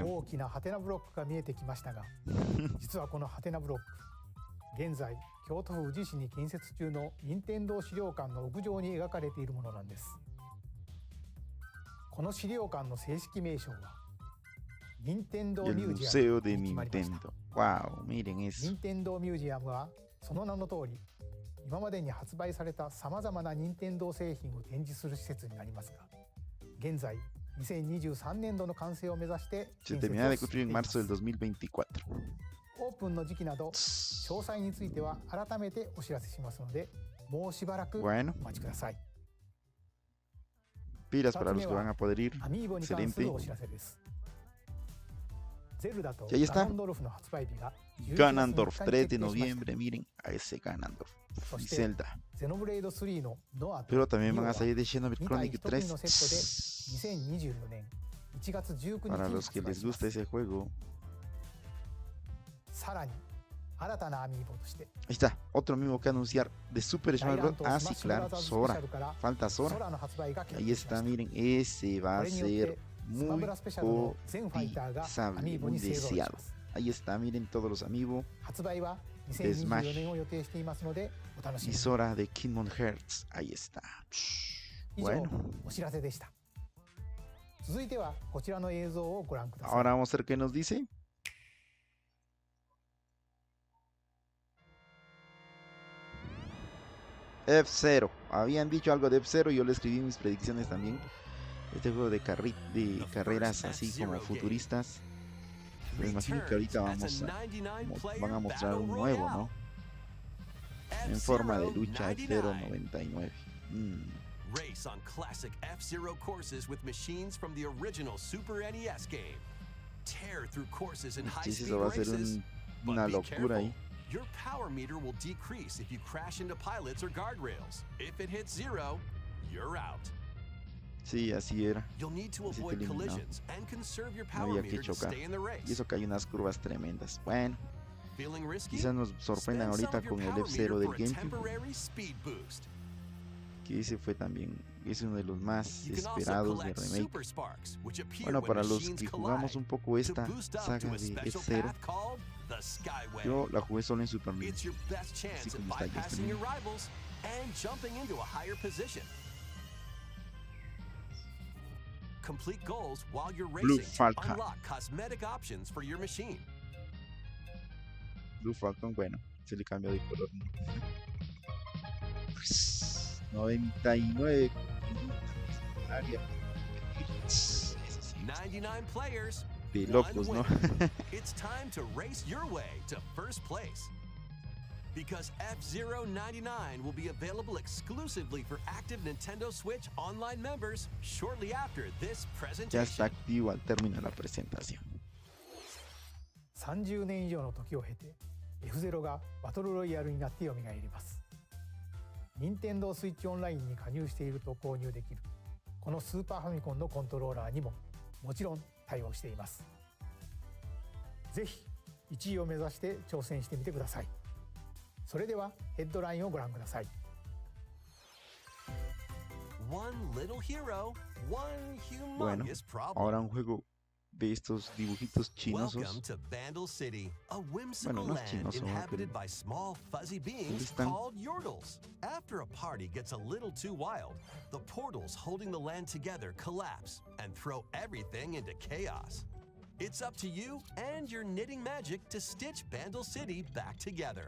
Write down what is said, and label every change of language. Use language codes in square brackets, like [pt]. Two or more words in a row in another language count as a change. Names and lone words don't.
[ja] 大きなハテナブロックが見えてきましたが、実はこのハテナブロック、現在京都府宇治市に建設中の任天堂資料館の屋上に描かれているものなんです。この資料館の正式名称は任天堂 [es] El [ja] ミュージア [es] Museo [ja] ム [es] de [ja] に決まりました。 [es] Nintendo. Wow, miren eso. [ja] 任天堂ミュージアムはその名の通り、今までに発売されたさまざまな任天堂製品を展示する施設になりますが、現在2023年度の完成を目指して [es] Se [ja] 建設 [es] termina [ja] を [es] de [ja] 進 [es] construir [ja] め [es] en [ja] ていま [es] marzo [ja] す。 [es] del 2024. [ja] オープンの時期など詳細については改めてお知らせしますので、もうしばらくお [es] Bueno, [ja] 待ちください。 [es] pilas para los que van a poder ir. [ja] アミーボに関す [es] Excelente. [ja] るお知らせです。ゼルダと [es] Y ahí [ja] ガ [es] está. [ja] ノンドルフの発売日が11月 [es] Ganondorf, [ja] 3日に [es] 3 de [ja] 決定しました。 [es] noviembre. Miren a ese Ganondorf. [ja] そ [es] Y [ja] して [es] Zelda. [ja] ゼノブレイド3のノアと [es] Pero también [ja] ニオ [es] van [ja] は [es] a salir de Xenoblade [ja] 2体 [es] Chronicle [ja] 1組のセットで [es] 3. [ja] 2024年1月19日 [es] Para [ja] に [es] los que [ja] 発売 [es] les [ja] しま [es] gusta [ja] す。 [es] ese juego. [ja] さらに新たなアミーボとして [es] Ahí está, otro amigo que anunciar de Super [ja] 大 [es] Smash [ja] 乱 [es] Bros. [ja] 闘 [es] Ah, [ja] スマッ [es] sí, [ja] シュブラ [es] claro, [ja] ザーズスペシャ [es] Sora. [ja] ルから [es] Falta Sora. [ja] ソラの発売が決 [es] Ahí [ja] 定しま [es] está, [ja] した。 [es] miren, ese va [ja] こ [es] a [ja] れによっ [es] ser [ja] てスマ [es] muy [ja] ブラスペシャルの全ファイターがアミ [es] cotizable, [ja] ーボ [es] muy [ja] に勢ぞろいし [es] deseado. [ja] ます。 [es] Ahí está, miren todos los amigos [ja] 発売は [es] de [ja] 2024 [es] Smash [ja] 年を予定していますのでお楽しみ [es] y [ja] に。 [es] Sora de Kingdom Hearts. Ahí está. [ja] 以上 [es] Bueno, [ja] お知らせでした。続いてはこちらの映像をご覧ください。 [es] ahora vamos a ver qué nos dice. F-zero. Habían dicho algo de F-zero y yo le escribí mis predicciones también. Este juego de, carreras así como futuristas. Pero imagino que ahorita van a mostrar un nuevo, ¿no? En forma de lucha F-zero 99. [en] Race on classic F-Zero courses with machines from the original Super NES game. Tear through courses in [es] Sí, [en] high-speed [es] eso va a ser [en] races. [es] una [en] But be [es] locura ahí. [en] careful. Your power meter will decrease if you crash into pilots or guardrails. If it hits 0, you're out. [es] Sí, así era. [en] You'll need to [es] Así te [en] avoid [es] eliminaba. [en] collisions and conserve your [es] No [en] power [es] había que [en] meter to [es] chocar. [en] stay in the [es] Y [en] race. [es] eso que hay unas curvas tremendas. Bueno, [en] Feeling risky? [es] quizás nos sorprendan [en] Spend some [es] ahorita [en] of your [es] con el [en] power [es] F-zero [en] meter [es] del [en] for a [es] GameCube. [en] temporary speed boost. [es] Que ese fue también, es uno de los más [en] You can also [es] esperados de [en] collect [es] remake. [en] super sparks, which appear [es] Bueno, [en] when [es] para los [en] machines [es] que [en] collide. [es] jugamos un poco [en] To [es] esta [en] boost up [es] saga [en] to a [es] de [en] special [es] F-zero, [en] path called the Skyway. [es] yo la jugué solo en Super [en] It's [es] Nintendo. [en] your best chance [es] Así [en] at [es] como está ahí [en] bypassing [es] este [en] your rivals and jumping into a higher position. Complete goals while you're [es] Blue [en] racing to [es] Falcon. [en] unlock cosmetic options for your machine. [es] Blue Falcon, bueno, se le cambió de color. 99 área. Eso sí, [en] 99 players, [es] de [en] one [es] locos, ¿no? [en] winner. It's time to race your way to first place. Because F-Zero 99 will be available exclusively for active Nintendo Switch online members shortly after this [es] Ya está [en] presentation. [es] activo al término de la presentación. [ja] 30 年以上の時を経て F-zero がバトルロイヤルになって蘇ります。任天堂スイッチオンラインに加入していると購入できるこのスーパーファミコンのコントローラーにももちろん対応しています。ぜひ1位を目指して挑戦してみてください。それではヘッドラインをご覧ください。 [en] One little hero, one [es] Bueno, [en] humongous problem. [es] ahora un juego de estos dibujitos [en] Welcome [es] chinosos. [en] to Bandle City, a whimsical [es] Bueno, no es [en] land [es] chinoso, [en] inhabited [es] pero [en] by small fuzzy beings [es] están. [en] called yordles. After a party gets a little too wild, the portals holding the land together collapse and throw everything into chaos. It's up to you and your knitting magic to stitch Bandle City back together.